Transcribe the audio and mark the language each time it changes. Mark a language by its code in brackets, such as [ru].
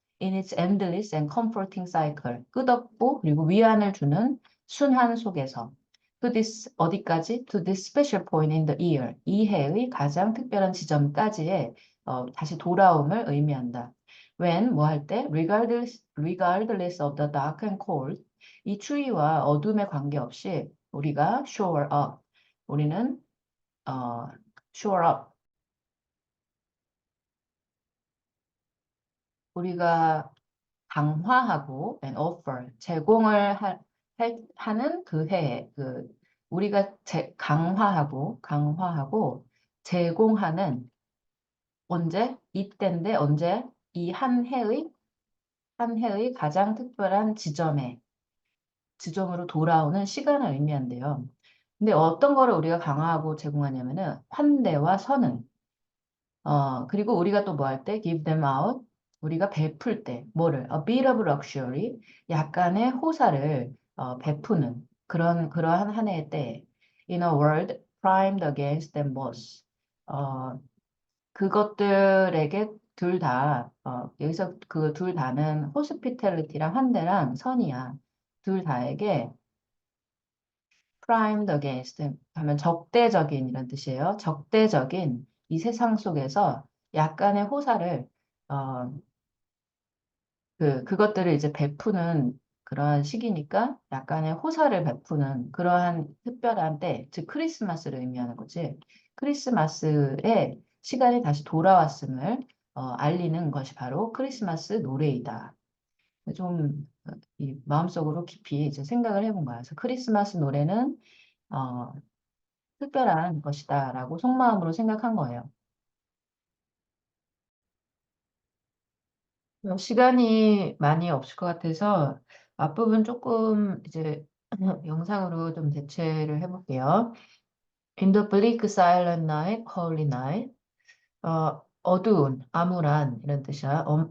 [en] In its endless and comforting cycle. [ko] 끝없고 그리고 위안을 주는 순환 속에서. [en] To this, [ko] 어디까지? [en] To this special point in the year. [ko] 이 해의 가장 특별한 지점까지의 다시 돌아옴을 의미한다. When, 뭐 할 때? [en] Regardless of the dark and cold. [ko] 이 추위와 어둠에 관계없이 우리가 shore up. 우리는 어, shore up. 우리가 강화하고 [en] and offer [ko] 제공을 하는 그 해에 우리가 강화하고 제공하는 언제 이때인데 언제 이 한 해의 가장 특별한 지점으로 돌아오는 시간을 의미한대요. 근데 어떤 거를 우리가 강화하고 제공하냐면은 환대와 선은 그리고 우리가 또 뭐 할 때? [en] give them out. [ko] 우리가 베풀 때, 뭐를? [en] A bit of luxury. [ko] 약간의 호사를 베푸는 그러한 한 해의 때. [en] In a world primed against them both. [ko] 그것들에게 둘 다, 여기서 그 둘 다는 hospitality랑 환대랑 선이야. 둘 다에게 primed against 하면 적대적인 이런 뜻이에요. 적대적인 이 세상 속에서 약간의 호사를 어, 그것들을 이제 베푸는 그러한 시기니까 약간의 호사를 베푸는 그러한 특별한 때, 즉 크리스마스를 의미하는 거지. 크리스마스의 시간이 다시 돌아왔음을 알리는 것이 바로 크리스마스 노래이다. 좀 이 마음속으로 깊이 이제 생각을 해본 거야. 그래서 크리스마스 노래는 어, 특별한 것이다라고 속마음으로 생각한 거예요. 시간이 많이 없을 것 같아서 앞부분 조금 이제 영상으로 좀 대체를 해볼게요. [en] In the bleak silent night, holy night. [ko] 어두운, 암울한 이런 뜻이야.